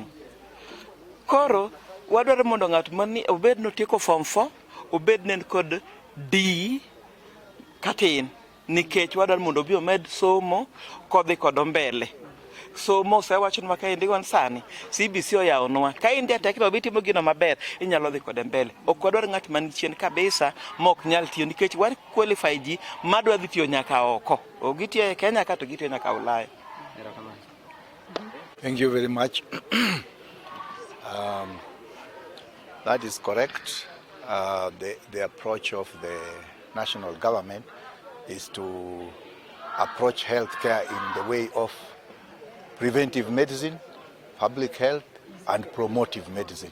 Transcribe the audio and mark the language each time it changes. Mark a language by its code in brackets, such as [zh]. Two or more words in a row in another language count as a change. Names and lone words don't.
[luo] Koro wadwaro mondo ng'at mani obed notieko form 4 obed nen kod D katin nikech wadwaro mondo obi omed somo kodhi kod mbele. Somo sewacho ni ka indigo sani CBC oyawonwa ka india tekno bitimo gino maber inyalo dhi kod mbele. Ok wadwar ng'at man chien kabisa mok nyal tiyo nikech war qualify ji madwa dhi tiyo nyaka oko. Ogitiyo e Kenya ka to gitiyo nyaka Ulaya. [en] Thank you very much. That is correct. The approach of the national government is to approach healthcare in the way of preventive medicine, public health, and promotive medicine.